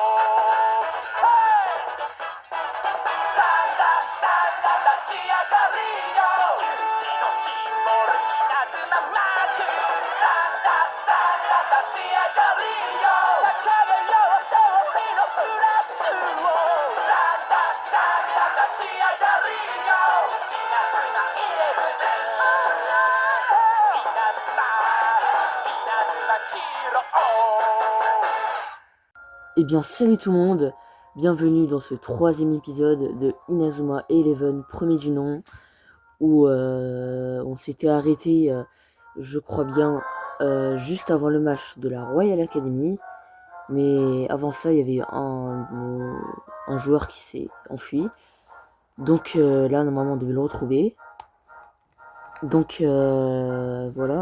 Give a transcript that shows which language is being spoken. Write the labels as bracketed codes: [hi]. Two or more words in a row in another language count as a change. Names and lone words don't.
[ja] サンダサンダ立ち上がりよ、勇気のシンボル稲妻マーク、サンダサンダ立ち上がりよ、高めよう勝利のフラッグを、サンダサンダ立ち上がりよ、稲妻イレブン、稲妻ヒーロー。 [fr] Eh bien, salut tout le monde, bienvenue dans ce 3e épisode de Inazuma Eleven, premier du nom, où on s'était arrêté, je crois bien, juste avant le match de la Royal Academy, mais avant ça, il y avait un joueur qui s'est enfui, donc là, normalement, on devait le retrouver, donc voilà.